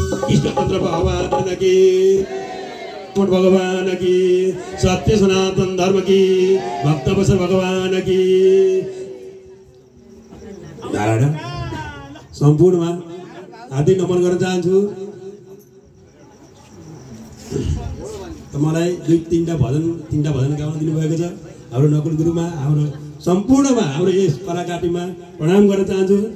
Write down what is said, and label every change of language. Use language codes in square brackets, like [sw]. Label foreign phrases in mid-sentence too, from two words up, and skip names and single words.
[hi] इष्टतन्त्र भगवान की, कोट भगवान की, सत्य सनातन धर्म की, भक्त भगवान की। नारायण। [ne] सम्पूर्णमा हार्दिक नमन गर्न चाहन्छु। त मलाई दुई तिनवटा भजन, तिनवटा भजन गाउन दिनुभएको छ हाम्रो नकुल गुरुमा, हाम्रो सम्पूर्णमा, हाम्रो यस कलाकाटीमा प्रणाम गर्न चाहन्छु।